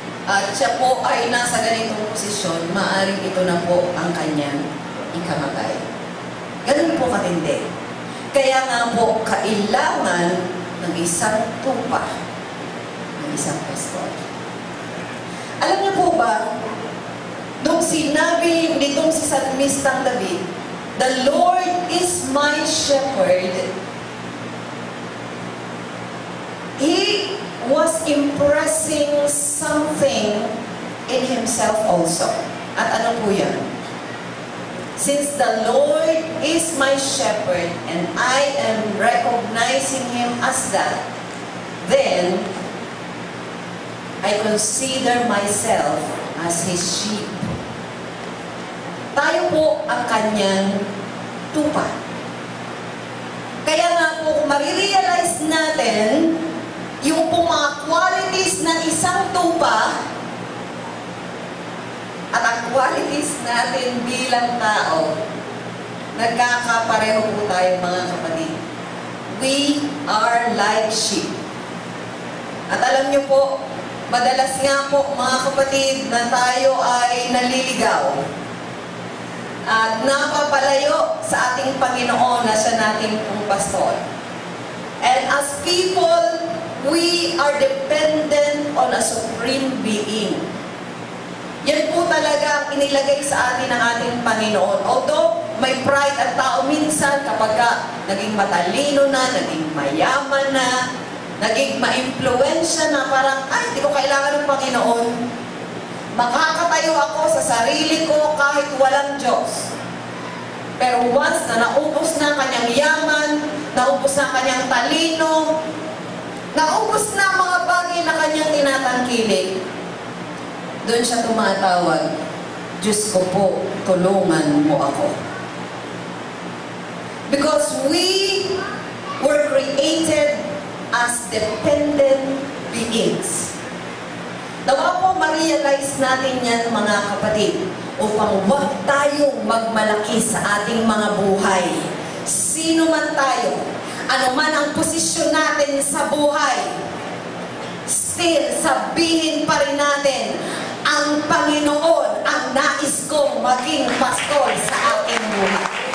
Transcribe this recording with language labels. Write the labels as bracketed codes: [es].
[tl] At siya po ay nasa ganitong posisyon, maaaring ito na po ang kanyang ikamatay. Ganun po katindi. Kaya nga po, kailangan ng isang tupa, ng isang pastor. Alam niyo po ba, nung sinabi nitong si Salmistang David, [en] "The Lord is my shepherd," he was impressing something in himself also. [tl] At ano po yan? [en] Since the Lord is my shepherd and I am recognizing Him as that, then I consider myself as His sheep. [tl] Tayo po ang kanyang tupa. Kaya nga po, kung marirealize natin yung po mga qualities ng isang tupa at ang qualities natin bilang tao, nagkakapareho po tayo mga kapatid. [en] We are like sheep. [tl] At alam niyo po, madalas nga po mga kapatid na tayo ay naliligaw at napapalayo sa ating Panginoon na siya nating pong pastor. [en] And as people, we are dependent on a supreme being. [tl] Yan po talaga ang inilagay sa atin ng ating Panginoon. Although may pride at tao minsan kapag naging matalino na, naging mayaman na, naging ma-impluensya na, parang, ay, hindi ko kailangan ng Panginoon. Makakatayo ako sa sarili ko kahit walang Diyos. Pero once na naubos na ang kanyang yaman, naubos na ang kanyang talino, naubos na ang mga bagay na kanyang tinatangkilik, doon siya tumatawag, "Diyos ko po, tulungan mo ako." [en] Because we were created as dependent beings. [tl] Nawa po ma-realize natin yan mga kapatid, upang huwag tayong magmalaki sa ating mga buhay. Sino man tayo, ano man ang posisyon natin sa buhay, still sabihin pa rin natin, ang Panginoon ang nais kong maging pastor sa aking buhay.